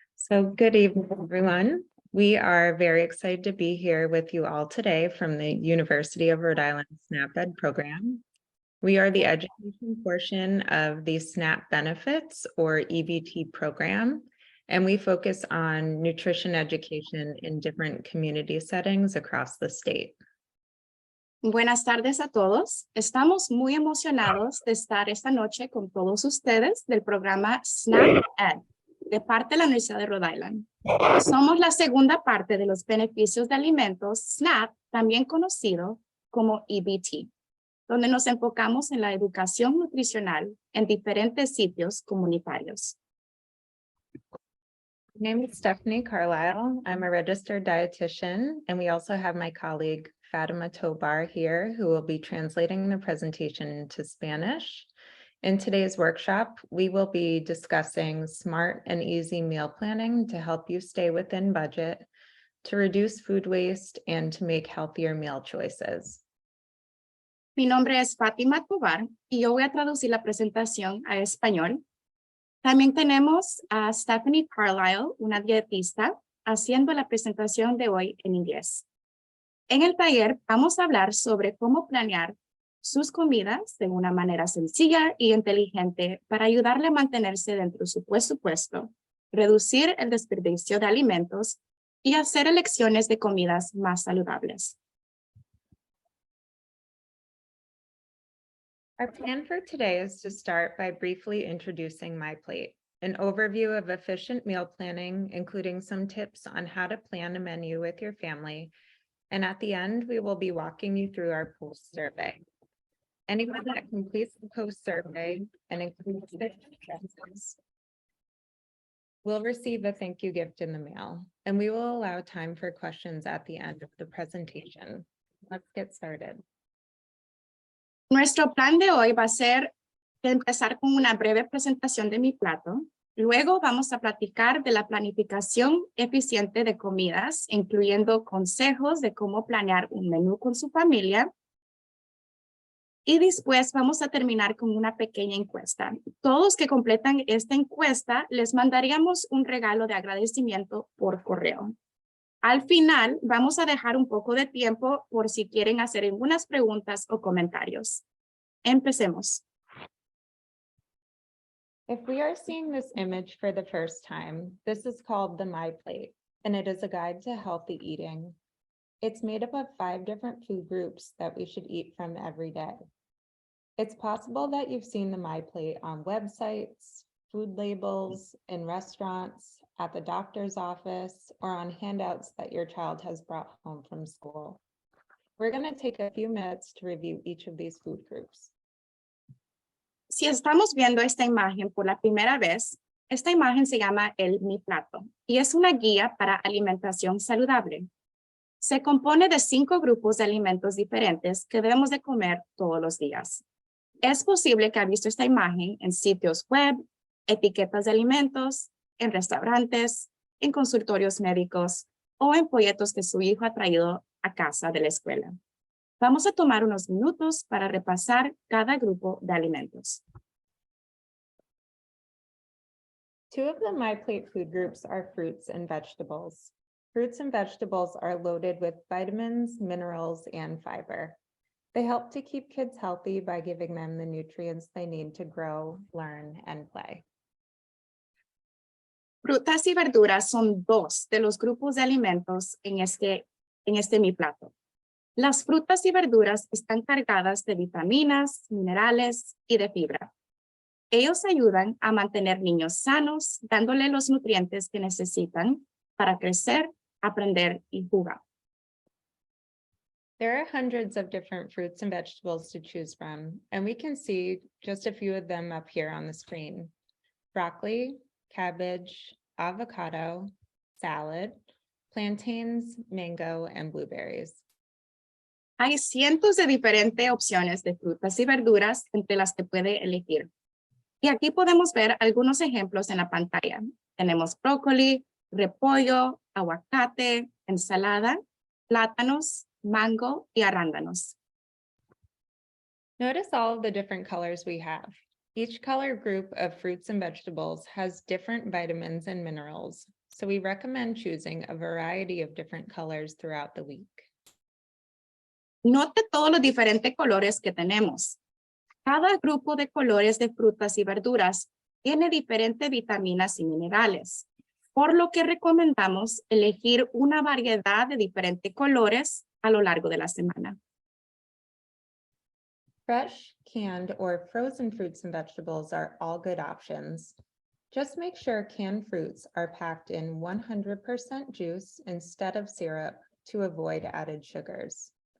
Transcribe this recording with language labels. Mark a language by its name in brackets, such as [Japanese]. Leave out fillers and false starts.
[English] So good evening, everyone. We are very excited to be here with you all today from the University of Rhode Island SNAP Ed program. We are the education portion of the SNAP Benefits or EBT program, and we focus on nutrition education in different community settings across the state. [Spanish] Buenas tardes a todos. Estamos muy emocionados de estar esta noche con todos ustedes del programa SNAP Ed, de parte de la Universidad de Rhode Island. Somos la segunda parte de los beneficios de alimentos SNAP, también conocido como EBT, donde nos enfocamos en la educación nutricional en diferentes sitios comunitarios. [English] My name is Stephanie Carlisle. I'm a registered dietitian, and we also have my colleague Fatima Tobar here, who will be translating the presentation into Spanish. In today's workshop, we will be discussing smart and easy meal planning to help you stay within budget, to reduce food waste, and to make healthier meal choices. [Spanish] Mi nombre es Fátima Tobar y yo voy a traducir la presentación a español. También tenemos a Stephanie Carlisle, una dietista, haciendo la presentación de hoy en inglés. En el taller vamos a hablar sobre cómo planear sus comidas de una manera sencilla y inteligente para ayudarle a mantenerse dentro de su presupuesto, reducir el desperdicio de alimentos y hacer elecciones de comidas más saludables. [English] Our plan for today is to start by briefly introducing MyPlate, an overview of efficient meal planning, including some tips on how to plan a menu with your family. And at the end, we will be walking you through our post survey. Anyone that completes the post survey and includes the addresses will receive a thank you gift in the mail, and we will allow time for questions at the end of the presentation. Let's get started. [Spanish] Nuestro plan de hoy va a ser empezar con una breve presentación de mi plato. Luego vamos a platicar de la planificación eficiente de comidas, incluyendo consejos de cómo planear un menú con su familia. Y después vamos a terminar con una pequeña encuesta. Todos que completan esta encuesta, les mandaríamos un regalo de agradecimiento por correo. Al final, vamos a dejar un poco de tiempo por si quieren hacer algunas preguntas o comentarios. Empecemos. [English] If we are seeing this image for the first time, this is called the MyPlate, and it is a guide to healthy eating. It's made up of 5 different food groups that we should eat from every day. It's possible that you've seen the MyPlate on websites, food labels, in restaurants, at the doctor's office, or on handouts that your child has brought home from school. We're going to take a few minutes to review each of these food groups. [Spanish] Si estamos viendo esta imagen por la primera vez, esta imagen se llama Mi Plato y es una guía para alimentación saludable. Se compone de 5 grupos de alimentos diferentes que debemos de comer todos los días. Es posible que haya visto esta imagen en sitios web, etiquetas de alimentos, en restaurantes, en consultorios médicos o en folletos que su hijo ha traído a casa de la escuela. Vamos a tomar unos minutos para repasar cada grupo de alimentos. [English] 2 of the MyPlate food groups are fruits and vegetables. Fruits and vegetables are loaded with vitamins, minerals, and fiber. They help to keep kids healthy by giving them the nutrients they need to grow, learn, and play. [Spanish] Frutas y verduras son 2 de los grupos de alimentos en este Mi Plato. Las frutas y verduras están cargadas de vitaminas, minerales y de fibra. Ellos ayudan a mantener niños sanos, dándole los nutrientes que necesitan para crecer, aprender y jugar. [English] There are hundreds of different fruits and vegetables to choose from, and we can see just a few of them up here on the screen. Broccoli, cabbage, avocado, salad, plantains, mango, and blueberries. [Spanish] Hay cientos de diferentes opciones de frutas y verduras entre las que puede elegir. Y aquí podemos ver algunos ejemplos en la pantalla. Tenemos brócoli, repollo, aguacate, ensalada, plátanos, mango y arándanos. [English] Notice all of the different colors we have. Each color group of fruits and vegetables has different vitamins and minerals, so we recommend choosing a variety of different colors throughout the week. [Spanish] Note todos los diferentes colores que tenemos. Cada grupo de colores de frutas y verduras tiene diferentes vitaminas y minerales, por lo que recomendamos elegir una variedad de diferentes colores a lo largo de la semana. [English] Fresh, canned, or frozen fruits and vegetables are all good options. Just make sure canned fruits are packed in 100% juice instead of syrup to avoid added sugars.